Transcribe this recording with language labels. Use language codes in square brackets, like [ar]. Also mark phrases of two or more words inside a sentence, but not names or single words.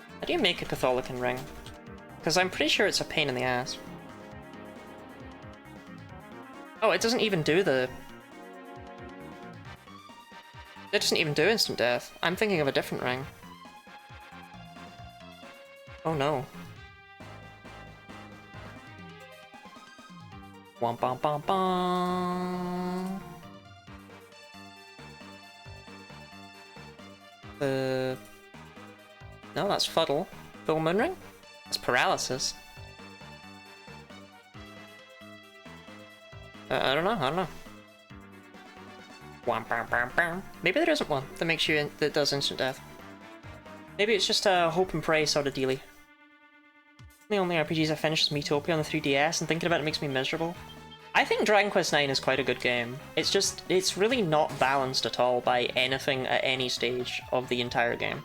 [en] do you make a Catholican ring? Because I'm pretty sure it's a pain in the ass. Oh, it doesn't even do the... It doesn't even do instant death. I'm thinking of a different ring. Oh no. Wom bom bom bom. No, that's Fuddle. Full Moon Ring? That's Paralysis. I don't know. Wom bom bom bom. Maybe there isn't one that makes you that does instant death. Maybe it's just a hope and pray sort of dealy. The only RPGs I finished is Miitopia on the 3DS, and thinking about it makes me miserable. I think Dragon Quest IX is quite a good game. It's just, it's really not balanced at all by anything at any stage of the entire game.